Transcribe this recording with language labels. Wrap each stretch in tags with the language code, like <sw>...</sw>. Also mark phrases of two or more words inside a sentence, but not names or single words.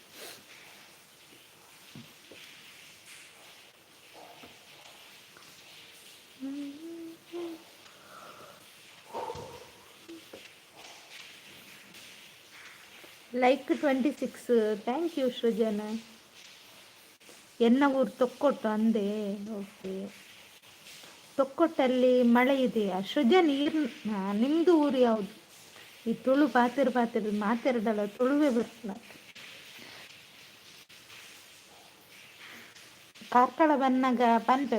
<kn>ಲೈಕ್ 26.</kn> <en>thank you</en> <tcy>ಸೃಜನ. ಎನ್ನ ಊರು ತೊಕ್ಕೊಟ್ಟು ಅಂದೆ.</tcy> <kn>ಓಕೆ, ತೊಕ್ಕೊಟ್ಟಲ್ಲಿ ಮಳೆ ಇದೆಯಾ ಸೃಜನ್? ನಿಮ್ದು ಊರು ಯಾವುದು? ಈ ತುಳು ಪಾತಿರ್ ಮಾತಾಡಲ್ಲ, ತುಳುವೇ ಬರ್ತಲ್ಲ.</kn> <tcy>ಕಾರ್ಕಳ ಬನ್ನಾಗ ಪನ್ಪೆ.</tcy>